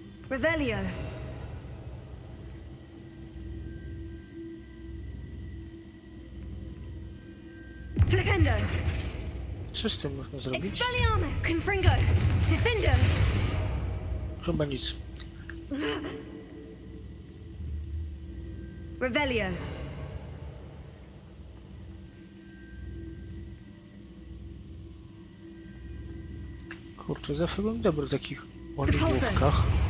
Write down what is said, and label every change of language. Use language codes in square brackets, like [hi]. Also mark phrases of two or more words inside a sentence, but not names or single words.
[pl] Revelio. Flipendo. Co z tym można zrobić? Expelliarmus. Confringo. Defendo. Chyba nic. Revelio. Kurczę, zawsze byłem dobry w takich łamigłówkach.